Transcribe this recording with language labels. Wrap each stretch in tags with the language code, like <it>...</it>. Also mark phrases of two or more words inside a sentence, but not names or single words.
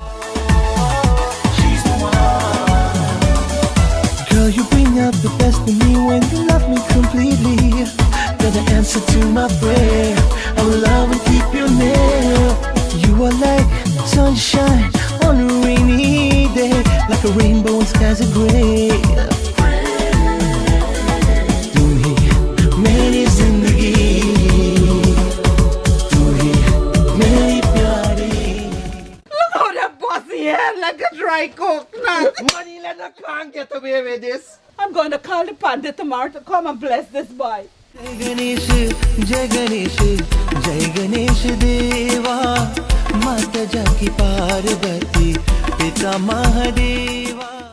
<en>Girl, you bring out the best in me when you love me completely. You're the answer to my prayer. I will love and keep you near. You are like sunshine on a rainy day, like a rainbow in skies of gray.</en> <hi>मेरी जिंदगी तू ही मेरी प्यारी.</hi> <en>Look how that bossy head like a dry coconut. Moneylender can't get away with this. I'm going to call the pandit tomorrow to come and bless this boy.</en> <hi>जय गणेश, जय गणेश, जय गणेश देवा, माता जाकी पार्वती, पिता महादेवा.</hi>